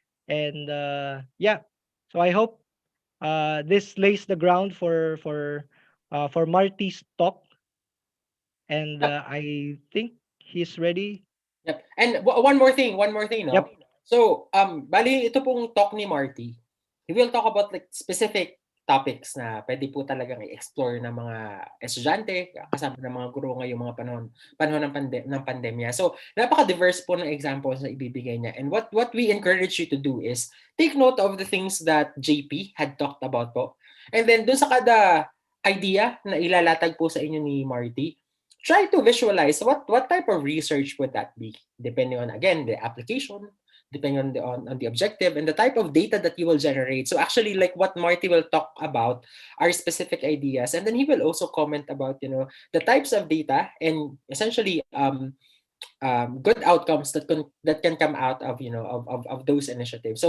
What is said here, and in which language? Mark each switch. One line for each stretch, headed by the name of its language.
English: And yeah, so I hope this lays the ground for Marty's talk, and I think he's ready. Yep. And one more thing, no? Yep.
Filipino: So, bali ito pong talk ni Marty.
English: He will talk about like specific topics
Filipino: na pwede po talagang i-explore ng mga estudyante, kasama ng mga guro ngayong mga panahon ng pandemya. So, napaka-diverse po ng examples na ibibigay niya.
English: And what we encourage you to do is take note of the things that JP had talked about po. And then,
Filipino: dun sa kada idea na ilalatag po sa inyo ni Marty,
English: try to visualize what type of research would that be, depending on, again, the application, depending on the objective and the type of data that you will generate. So actually, like what Marty will talk about are specific ideas, and then he will also comment about the types of data and essentially good outcomes that can come out of of those initiatives.